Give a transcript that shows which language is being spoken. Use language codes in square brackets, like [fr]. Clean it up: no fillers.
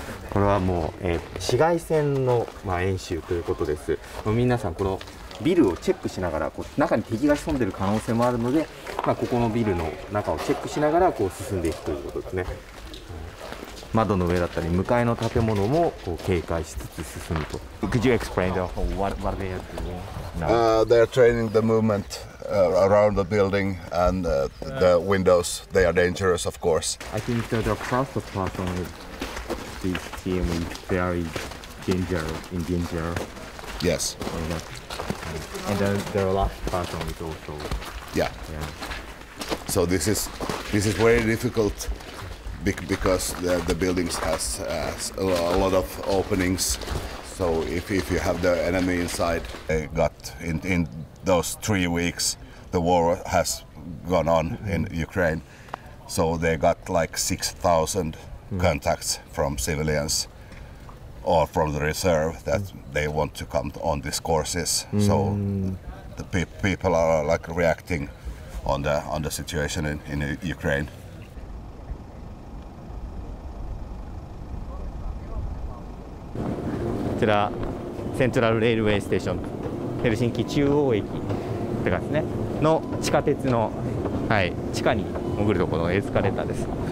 [ja] これはもう、市街戦の、演習ということです。皆さんこのビルをチェックしながら中に敵が潜んでいる可能性もあるので、ここのビルの中をチェックしながら進んでいくということですね。窓の上だったり向かいの建物も警戒しつつ進むと。 [en] Could you explain what they are doing now? They are training the movement around the building and the windows. They are dangerous, of course. I think the first person with this team is very in danger. Yes. And the last person is also. Yeah. So this is very difficult because the buildings has a lot of openings. So if you have the enemy inside, they got in those 3 weeks, the war has gone on in Ukraine. So they got like 6,000 contacts from civilians or from the reserve that they want to come on these courses. So the people are like reacting on the situation in Ukraine. [ja] こちらセントラルレールウェイステーション、ヘルシンキ中央駅って感じですねの地下鉄の、地下に潜るところのエスカレーターです。